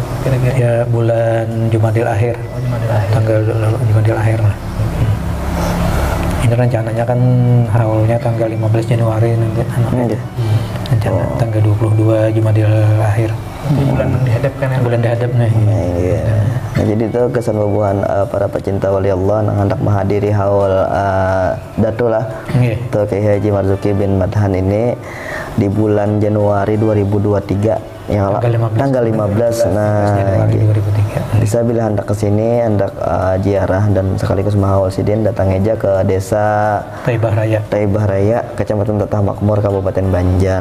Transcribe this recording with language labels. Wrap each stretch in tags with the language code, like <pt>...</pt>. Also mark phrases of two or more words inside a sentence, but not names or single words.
<id>Kira-kira? Ya bulan Jumadil akhir. Oh, Jumadil akhir. Tanggal Jumadil akhir lah. Ini rencananya kan haulnya tanggal 15 Januari nanti anaknya. Rencana tanggal 22 Jumadil akhir. Bulan dihadapkan ya. Bulan dihadap nih. Iya. Nah, jadi itu kesan bubuhan para pecinta wali Allah yang hendak menghadiri haul Datu lah. Itu Kiai Haji Marzuki bin Madhan ini di bulan Januari 2023 yang tanggal 15. Nah, bisa bila hendak kesini, hendak ziarah dan sekaligus mahaul sidin, datang aja ke desa Taibah Raya, Kecamatan Tatah Makmur, Kabupaten Banjar.</id>